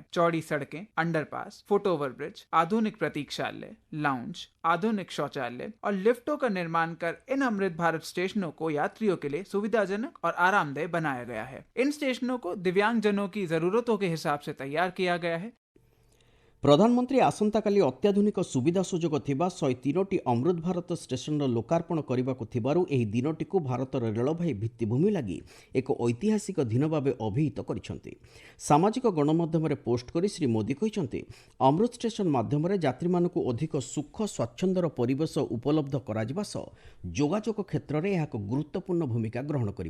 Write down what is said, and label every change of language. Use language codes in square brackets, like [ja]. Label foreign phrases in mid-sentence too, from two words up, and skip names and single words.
[hi] चौड़ी सड़कें, अंडरपास, [en] foot over bridge, [hi] आधुनिक प्रतीक्षा, लाउंज, आधुनिक शौचालय और लिफ्टों का निर्माण कर इन अमृत भारत स्टेशनों को यात्रियों के लिए सुविधाजनक और आरामदेह बनाया गया है। इन स्टेशनों को दिव्यांगजनों की जरूरतों के हिसाब से तैयार किया गया है। [or] ପ୍ରଧାନମନ୍ତ୍ରୀ ଆସନ୍ତାକାଲି ଅତ୍ୟାଧୁନିକ ସୁବିଧା ସୁଯୋଗ ଥିବା 103ଟି ଅମୃତ ଭାରତ ଷ୍ଟେସନର ଲୋକାର୍ପଣ କରିବାକୁ ଥିବାରୁ ଏହି ଦିନଟିକୁ ଭାରତର ରେଳବାଇ ଭିତ୍ତିଭୂମି ଲାଗି ଏକ ଐତିହାସିକ ଦିନ ଭାବେ ଅଭିହିତ କରିଛନ୍ତି। ସାମାଜିକ ଗଣମାଧ୍ୟମରେ ପୋଷ୍ଟ କରି ଶ୍ରୀ ମୋଦି କହିଛନ୍ତି, ଅମୃତ ଷ୍ଟେସନ ମାଧ୍ୟମରେ ଯାତ୍ରୀମାନଙ୍କୁ ଅଧିକ ସୁଖ ସ୍ୱାଚ୍ଛନ୍ଦ୍ୟର ପରିବେଶ ଉପଲବ୍ଧ କରାଯିବା ସହ ଯୋଗାଯୋଗ କ୍ଷେତ୍ରରେ ଏହା ଏକ ଗୁରୁତ୍ୱପୂର୍ଣ୍ଣ ଭୂମିକା ଗ୍ରହଣ କରିବ।